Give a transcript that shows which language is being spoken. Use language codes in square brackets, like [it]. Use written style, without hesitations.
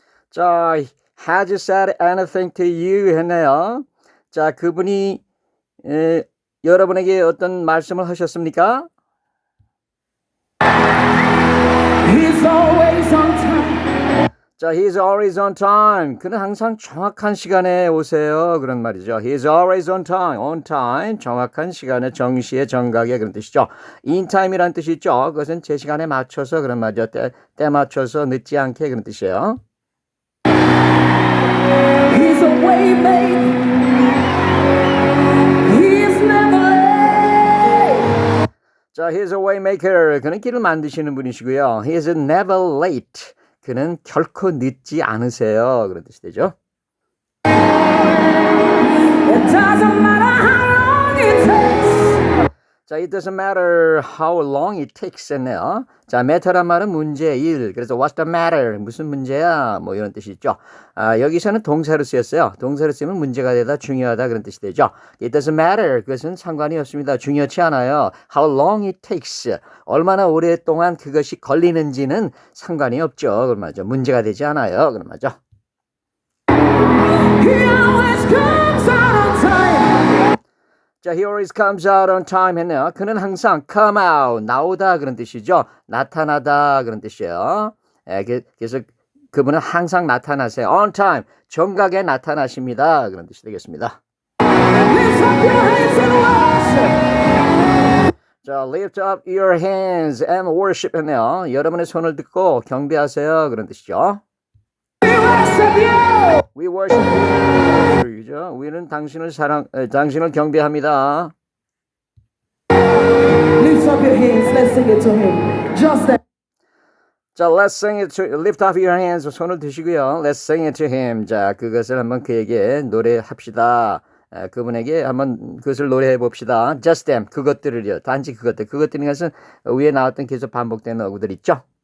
[en] 자, has said anything to you [ko] 했네요. 자, 그분이 여러분에게 어떤 말씀을 하셨습니까? [en] He's always on time. 자, he's always on time. [ko] 그는 항상 정확한 시간에 오세요. 그런 말이죠. [en] He's always on time, [ko] 정확한 시간에, 정시에, 정각에 그런 뜻이죠. in time이란 뜻이 있죠. 그것은 제 시간에 맞춰서 그런 말이죠. 때 맞춰서 늦지 않게 그런 뜻이에요. [en] He's a way maker. He's never late. 자, he's a way maker. [ko] 그는 길을 만드시는 분이시고요. He is never late. 그는 결코 늦지 않으세요. 그런 뜻이 되죠. [en] It doesn't matter how long it takes. 자, it doesn't matter how long it takes [ko] 했네요. 자, matter란 말은 문제, 일. [en] 그래서 what's the matter? [ko] 무슨 문제야? 뭐 이런 뜻이 있죠. 여기서는 동사로 쓰였어요. 동사로 쓰면 문제가 되다, 중요하다 그런 뜻이 되죠. [en] It doesn't matter. [ko] 그것은 상관이 없습니다. 중요치 않아요. [en] How long it takes. [ko] 얼마나 오랫동안 그것이 걸리는지는 상관이 없죠. 그런 말이죠. 문제가 되지 않아요. 그런 말이죠. [en] He always comes out on time. 자, he always comes out on time [ko] 했네요. 그는 항상 come out, 나오다 그런 뜻이죠. 나타나다 그런 뜻이에요. 예, 그래서 그분은 항상 나타나세요. on time, 정각에 나타나십니다. 그런 뜻이 되겠습니다. [en] Lift up your hands and worship. 자, lift up your hands and worship [ko] 했네요. 여러분의 손을 듣고 경배하세요. 그런 뜻이죠. [en] We worship you. We worship you. 그죠? [ko] 우리는 당신을 경배합니다. [en] Lift up your hands. Let's sing it to him. Just that. 자, let's sing it to, lift up your hands. [ko] 손을 드시고요. [en] Let's sing it to him. [ko] 자, 그것을 한번 그에게 노래합시다. 그분에게 한번 그것을 노래해 봅시다. [en] Just them. [ko] 그것들을요. 단지 그것들. 그것들인 것은 위에 나왔던 계속 반복되는 어구들 있죠?